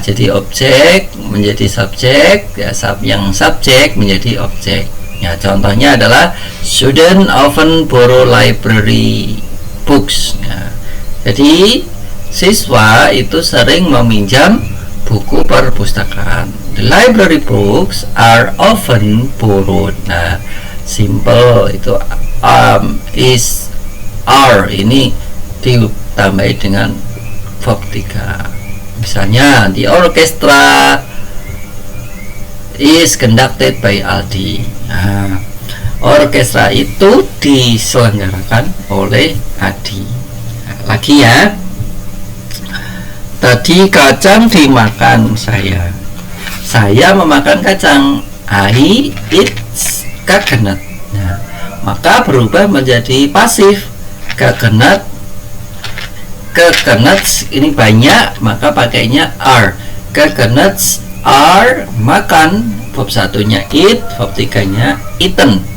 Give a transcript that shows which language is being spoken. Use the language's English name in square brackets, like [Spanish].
[Indonesian] Jadi objek menjadi subjek, ya, yang subjek menjadi objek. Ya, contohnya adalah [English] student often borrow library books. [Indonesian] Ya, jadi siswa itu sering meminjam buku perpustakaan. [English] The library books are often borrowed. [Indonesian] Nah, simple itu is are ini ditambahi dengan verb 3. Misalnya [English] the orchestra is conducted by Aldi. [Indonesian] Nah, orkestra itu diselenggarakan oleh Adi. Nah, lagi ya, tadi kacang dimakan saya memakan kacang. [English] I eat coconut. [Indonesian] Nah, maka berubah menjadi pasif. Coconut ini banyak, maka pakainya are. [English] Coconuts are [Indonesian] makan, verb 1-nya eat, verb 3-nya eaten.